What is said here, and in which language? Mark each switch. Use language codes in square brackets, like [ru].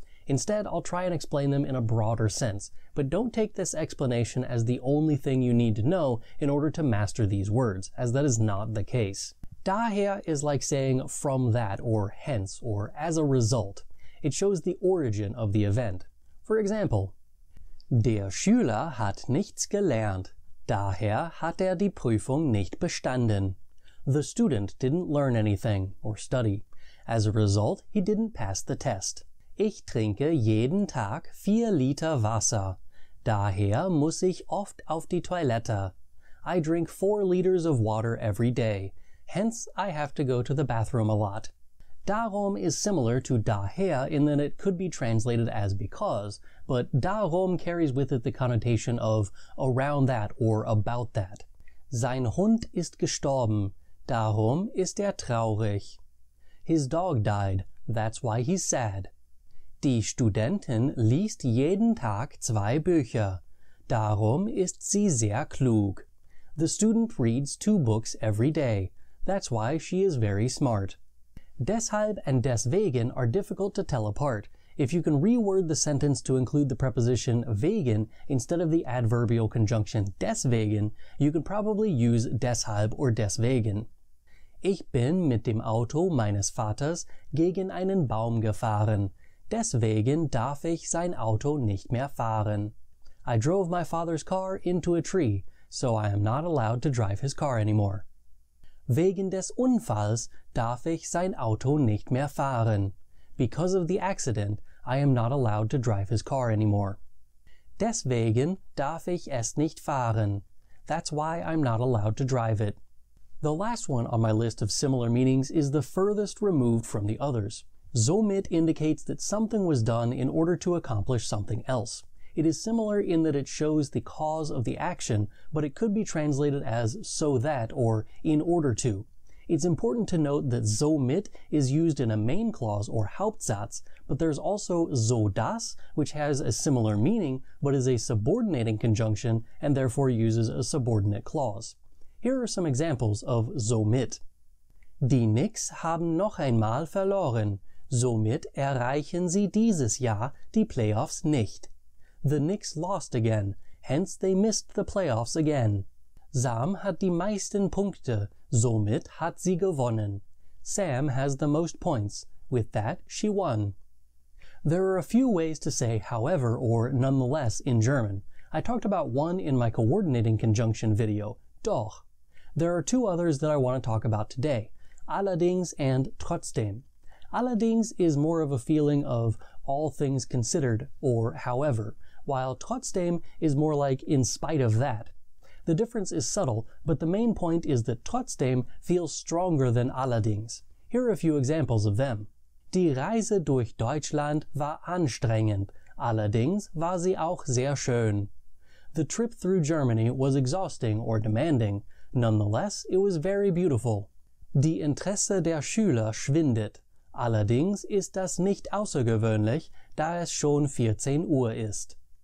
[en] Instead, I'll try and explain them in a broader sense, but don't take this explanation as the only thing you need to know in order to master these words, as that is not the case. Daher is like saying from that, or hence, or as a result. It shows the origin of the event. For example, [de] Der Schüler hat nichts gelernt, daher hat die Prüfung nicht bestanden. [en] The student didn't learn anything, or study. As a result, he didn't pass the test. [de] Ich trinke jeden Tag 4 Liter Wasser. Daher muss ich oft auf die Toilette. [en] I drink 4 liters of water every day. Hence, I have to go to the bathroom a lot. Darum is similar to daher in that it could be translated as because, but darum carries with it the connotation of around that or about that. [de] Sein Hund ist gestorben. Darum ist traurig. [en] His dog died. That's why he's sad. [de] Die Studentin liest jeden Tag 2 Bücher. Darum ist sie sehr klug. [en] The student reads 2 books every day. That's why she is very smart. Deshalb and deswegen are difficult to tell apart. If you can reword the sentence to include the preposition wegen instead of the adverbial conjunction deswegen, you can probably use deshalb or deswegen. [de] Ich bin mit dem Auto meines Vaters gegen einen Baum gefahren. Deswegen darf ich sein Auto nicht mehr fahren. [en] I drove my father's car into a tree, so I am not allowed to drive his car anymore. [de] Wegen des Unfalls darf ich sein Auto nicht mehr fahren. [en] Because of the accident, I am not allowed to drive his car anymore. [de] Deswegen darf ich es nicht fahren. [en] That's why I'm not allowed to drive it. The last one on my list of similar meanings is the furthest removed from the others. Somit indicates that something was done in order to accomplish something else. It is similar in that it shows the cause of the action, but it could be translated as so that or in order to. It's important to note that somit is used in a main clause or Hauptsatz, but there's also so dass, which has a similar meaning, but is a subordinating conjunction and therefore uses a subordinate clause. Here are some examples of somit. [de] Die Knicks haben noch einmal verloren. Somit erreichen sie dieses Jahr die Playoffs nicht. [en] The Knicks lost again, hence they missed the playoffs again. [de] Sam hat die meisten Punkte, somit hat sie gewonnen. [en] Sam has the most points, with that she won. There are a few ways to say however or nonetheless in German. I talked about one in my coordinating conjunction video, doch. There are two others that I want to talk about today, allerdings and trotzdem. Allerdings is more of a feeling of all things considered, or however, while trotzdem is more like in spite of that. The difference is subtle, but the main point is that trotzdem feels stronger than allerdings. Here are a few examples of them. [de] Die Reise durch Deutschland war anstrengend, allerdings war sie auch sehr schön. [en] The trip through Germany was exhausting or demanding, nonetheless it was very beautiful. [de] Die Interesse der Schüler schwindet, allerdings ist das nicht außergewöhnlich, da es schon 14 Uhr ist.